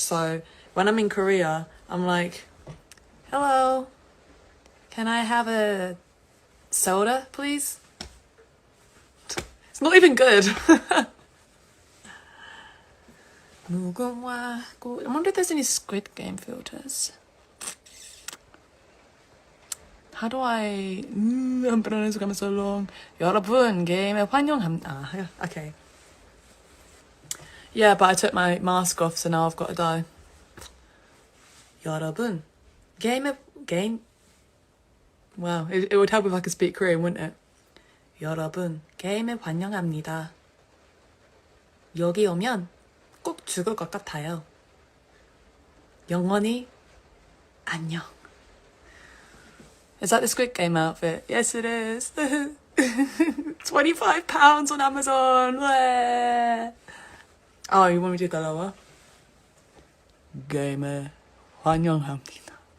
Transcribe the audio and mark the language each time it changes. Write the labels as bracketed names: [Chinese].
[English] So when I'm in Korea, I'm like, hello, can I have a soda, please? It's not even good. I wonder if there's any Squid Game filters. How do I... I've been on Instagram so long. [Korean] 여러분, 게임에 환영합니다. [English] Okay. Yeah, but I took my mask off, so now I've got to die. [Korean] 여러분, [English] game... Wow, it would help if I could speak Korean, wouldn't it? [Korean] 여러분, 게임에 환영합니다. 여기 오면 꼭 죽을 것 같아요. 영원히 안녕. [English] Is that the Squid Game outfit? Yes, it is. £25 on Amazon. Oh, you want me to go lower? [Korean] 게임에 환영합니다.